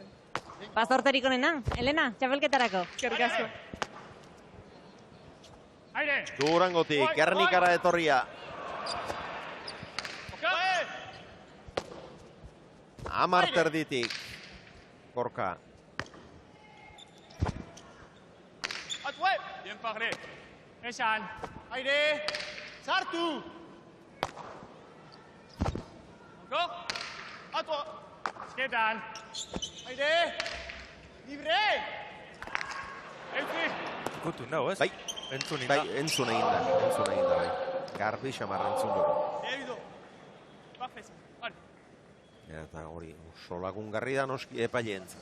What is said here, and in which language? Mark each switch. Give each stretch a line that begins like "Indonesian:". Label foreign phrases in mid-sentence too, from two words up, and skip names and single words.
Basque: Zorterik onena, Elena, txapelketarako. Eskerrik asko. Durangotik, Gernikara etorria. Amar terditik. Gorka.
French: Bien parlé.
Basque: Esan. Aire. Sartu.
French: Encore? A toi.
Basque: Esketan. Aire. Libre. Ikutu nago, ez? Bai. Entzun inda. Bai, entzun egin da, bai. Garbi xamar entzun dugu. Eta hori, oso lagungarri da noski epailentzat.